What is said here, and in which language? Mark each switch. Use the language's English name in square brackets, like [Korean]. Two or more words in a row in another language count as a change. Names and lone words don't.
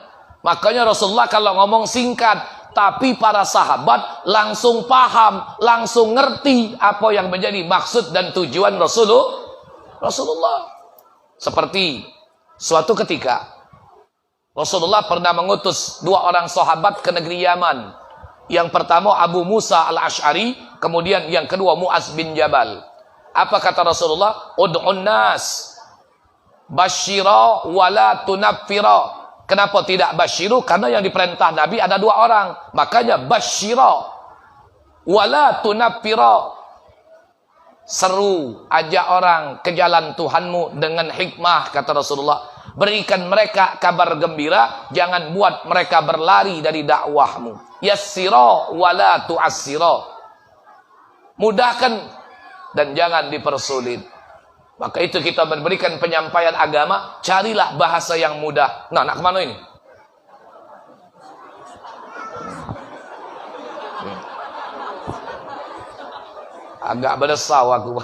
[Indonesian] Makanya Rasulullah kalau ngomong singkat, tapi para sahabat langsung paham, langsung ngerti apa yang menjadi maksud dan tujuan Rasulullah. Seperti suatu ketika Rasulullah pernah mengutus 2 orang sahabat ke negeri Yaman. Yang pertama Abu Musa al-Ash'ari, kemudian yang kedua Mu'az bin Jabal. Apa kata Rasulullah? [Arabic] ادعُ الناس. بشرا ولا تنفرا. [Indonesian] Kenapa tidak basyiru? Karena yang diperintah Nabi ada dua orang. [Arabic] Makanya بشرا ولا تنفرا. [Indonesian] Seru, ajak orang ke jalan Tuhanmu dengan hikmah, kata Rasulullah. Berikan mereka kabar gembira, jangan buat mereka berlari dari dakwahmu. [Arabic] يسرا ولا تعسرا. [Indonesian] Mudahkan dan jangan dipersulit. Maka itu kita memberikan penyampaian agama, carilah bahasa yang mudah. [Malay] Nah, nak kemana ini? Agak berdesau aku.